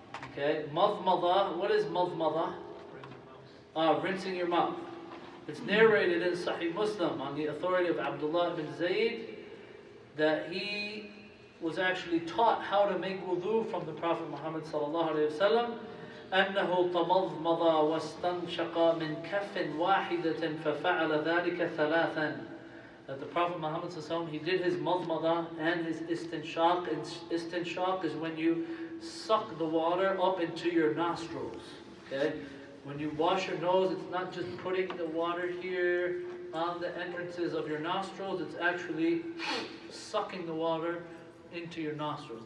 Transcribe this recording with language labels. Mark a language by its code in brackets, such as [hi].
[en] Okay, madmada, what is madmada? Rinsing your mouth. It's narrated in Sahih Muslim on the authority of Abdullah ibn Zayd that he was actually taught how to make wudu from the Prophet Muhammad sallallahu alaihi wasallam. [ar] أنه تمضمض واستنشق من كف واحدة ففعل ذلك ثلاثا. [en] That the Prophet Muhammad sallallahu alaihi wasallam, he did his madmada and his istinshaq. Istinshaq is when you suck the water up into your nostrils. Okay? When you wash your nose, it's not just putting the water here on the entrances of your nostrils, it's actually sucking the water into your nostrils.